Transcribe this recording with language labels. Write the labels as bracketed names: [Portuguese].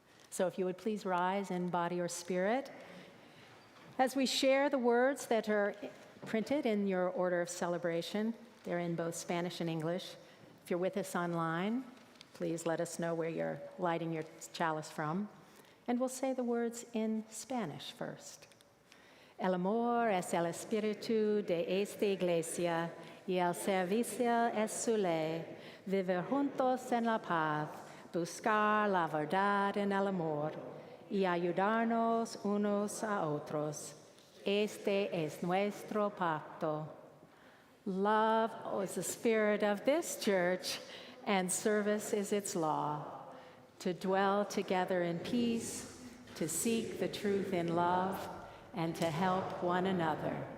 [English] So if you would please rise in body or spirit as we share the words that are printed in your order of celebration. They're in both Spanish and English. If you're with us online, please let us know where you're lighting your chalice from. And we'll say the words in Spanish first. [Spanish] El amor es el espíritu de esta iglesia y el servicio es su ley. Vivir juntos en la paz, buscar la verdad en el amor y ayudarnos unos a otros. Este es nuestro pacto. [English] Love is the spirit of this church, and service is its law. To dwell together in peace, to seek the truth in love, and to help one another.